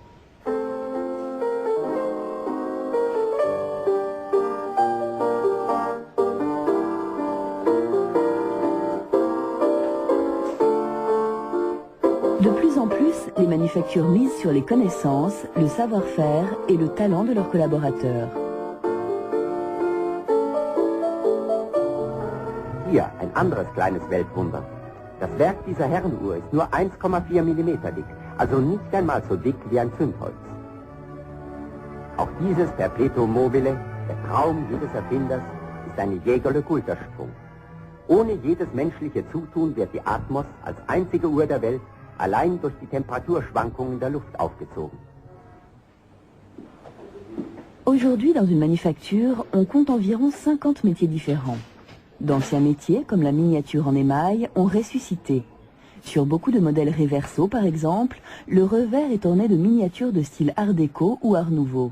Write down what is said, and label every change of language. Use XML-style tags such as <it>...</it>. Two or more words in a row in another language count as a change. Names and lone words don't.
<fr>De plus en plus, les manufactures misent sur les connaissances, le savoir-faire et le talent de leurs collaborateurs.</fr> <de>Hier ein anderes kleines Weltwunder. Das Werk dieser Herrenuhr ist nur 1,4 Millimeter dick, also nicht einmal so dick wie ein Zündholz. Auch dieses</de> <la>Perpetuum mobile,</la> <de>der Traum jedes Erfinders, ist eine Jägerle-Coulter-Sprung. Ohne jedes menschliche Zutun wird die Atmos als einzige Uhr der Welt allein durch die Temperaturschwankungen der Luft aufgezogen.</de> <fr>Aujourd'hui, dans une manufacture, on compte environ 50 métiers différents. D'anciens métiers, comme la miniature en émail, ont ressuscité. Sur beaucoup de modèles Reverso, par exemple, le revers est orné de miniatures de style Art déco ou Art nouveau.</fr>